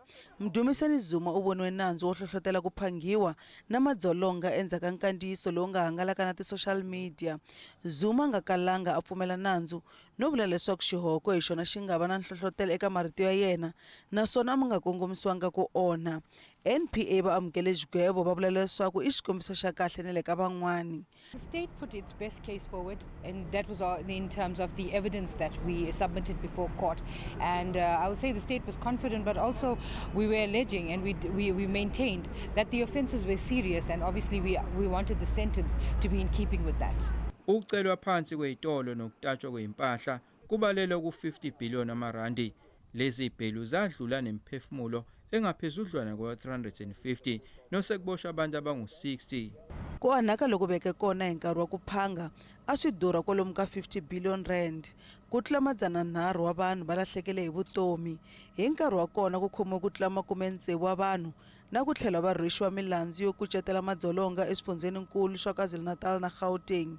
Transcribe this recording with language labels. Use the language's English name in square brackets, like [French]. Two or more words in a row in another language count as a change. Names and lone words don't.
[Tsonga] Mdumisani Zuma u voniwe nandzu wo hlohlotela ku phangiwa na madzolonga endzhaku ka nkandziyiso lowu nga hangalaka na ti- [English] social media. [Tsonga] Zuma nga kalanga a pfumela nandzu no vula leswaku xihoko hi xona xi nga va na nhlohlotelo eka marito ya yena naswona a nga kongomisiwanga ku onha. NPA va amukele xigwevo va vula leswaku i xikombiso xa kahle ni le ka van'wani. [English] The state put its best case forward, and that was in terms of the evidence that we submitted before court. And I would say the state was confident, but also we were alleging and we maintained that the offences were serious, and obviously we wanted the sentence to be in keeping with that. [Zulu] Ukucelwa phansi kwezitolo nokutatshwa kweimpahla kubalele ku-50 billion amarandi. Lezi bhelu zadlula nemphefumulo engaphezudlwana kwa-350 nosekuboshwa abantu abangu-60. [Tsonga] Ku onhaka loku veke kona hi nkarhi wa ku phanga a swi durha kwalomu ka 50 billion rand. Ku tlula 300 wa vanhu va lahlekele hi vutomi. Hi nkarhi wa kona ku khomiwe ku tlula 60 wa vanhu na ku tlhela va rhwexiwa milandzu yo kucetela madzolonga eswifundzeninkulu swa KwaZulu-Natal na Gauteng.